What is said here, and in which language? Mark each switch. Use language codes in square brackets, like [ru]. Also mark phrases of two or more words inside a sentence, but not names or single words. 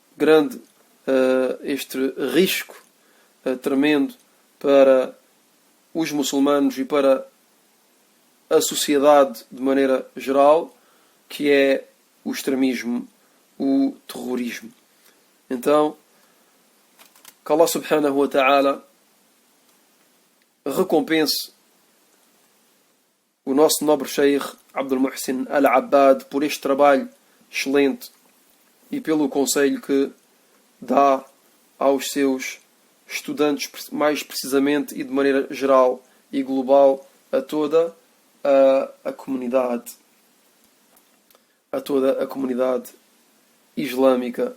[pt] risco tremendo para os muçulmanos e para a sociedade de maneira geral, que é o extremismo, o terrorismo. Então, que [ar] الله سبحانه وتعالى [pt] recompense o nosso nobre Sheikh Abdul Muhsin Al-Abbad por este trabalho excelente e pelo conselho que dá aos seus estudantes, mais precisamente e de maneira geral e global, a toda a comunidade, islâmica.